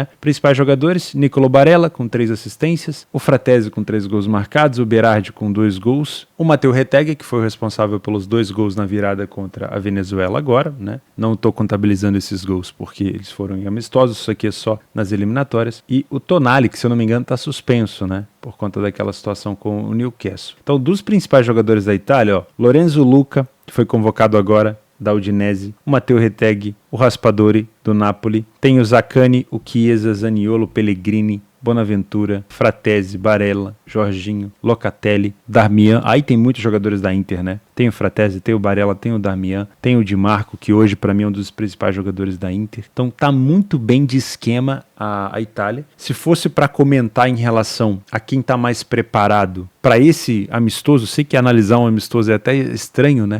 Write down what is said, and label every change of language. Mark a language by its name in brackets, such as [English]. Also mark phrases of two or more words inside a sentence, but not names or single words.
[Portuguese] Principais jogadores, Nicolo Barella com 3 assistências, o Fratesi com 3 gols marcados, o Berardi com 2 gols, o Matteo Retegui, que foi o responsável pelos 2 gols na virada contra a Venezuela agora. Né? Não estou contabilizando esses gols porque eles foram em amistosos, isso aqui é só nas eliminatórias, e o Tonali, que se eu não me engano está suspenso, né? Por conta daquela situação com o Newcastle. Então, dos principais jogadores da Itália, Lorenzo Luca, que foi convocado agora da Udinese, o Matteo Retegui, o Raspadori do Napoli, tem o Zaccagni, o Chiesa, Zaniolo, Pellegrini, Bonaventura, Fratesi, Barella, Jorginho, Locatelli, Darmian. Aí tem muitos jogadores da Inter, né? Tem o Fratesi, tem o Barella, tem o Darmian, tem o Di Marco, que hoje para mim é um dos principais jogadores da Inter. Então tá muito bem de esquema a Itália. Se fosse para comentar em relação a quem tá mais preparado para esse amistoso, sei que analisar um amistoso é até estranho, né?